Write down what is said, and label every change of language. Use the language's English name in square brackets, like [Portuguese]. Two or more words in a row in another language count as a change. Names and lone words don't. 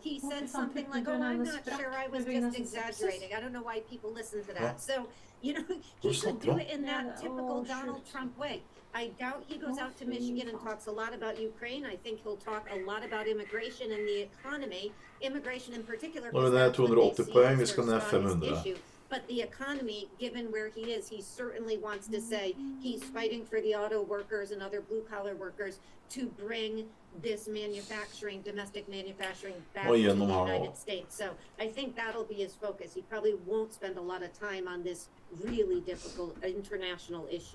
[English] He said something like, oh, I'm not sure, I was just exaggerating. I don't know why people listen to that. So, he could do it in that typical Donald Trump way. I doubt he goes out to Michigan and talks a lot about Ukraine. I think he'll talk a lot about immigration and the economy, immigration in particular. [Norwegian] Nå er det 280 poeng, vi skal ned 500. [English] But the economy, given where he is, he certainly wants to say he's fighting for the auto workers and other blue-collar workers to bring this manufacturing, domestic manufacturing back to the United States. So I think that'll be his focus. He probably won't spend a lot of time on this really difficult international issue.